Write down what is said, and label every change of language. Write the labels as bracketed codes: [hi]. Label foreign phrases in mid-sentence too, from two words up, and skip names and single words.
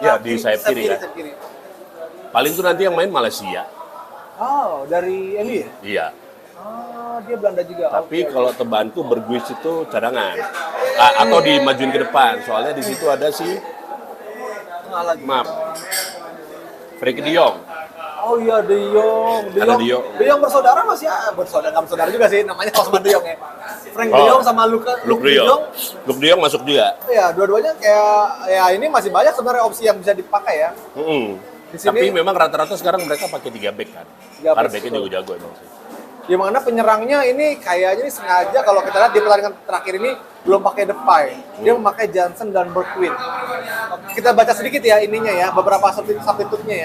[id] Ya, di sayap kiri kan. sayap kiri. Paling tuh nanti yang main Malaysia. Oh, dari MU ya? Iya. Oh, dia Belanda juga. Tapi Oke. kalau tebanku Bergwijn itu cadangan. Atau dimajuin ke depan. Soalnya di situ ada si Tengah lagi. maaf. Frenkie de Jong. Oh iya, De Jong. Ada De Jong. De Jong bersaudara masih bersaudara, nggak bersaudara juga sih, namanya Osman De Jong ya. Frank De Oh. Jong sama Luke Luke de Jong. Luke de Jong masuk juga. Ya, dua-duanya kayak ya ini masih banyak sebenarnya opsi yang bisa dipakai ya. Di sini- Tapi memang rata-rata sekarang mereka pakai 3 back kan. 3 Karena back, backnya betul. juga jago emang sih. Di mana penyerangnya ini kayaknya ini sengaja kalau kita lihat di pertandingan terakhir ini belum pakai Depay. Dia memakai Johnson dan Bergwijn. Kita baca sedikit ya ininya ya, beberapa substitutnya ya.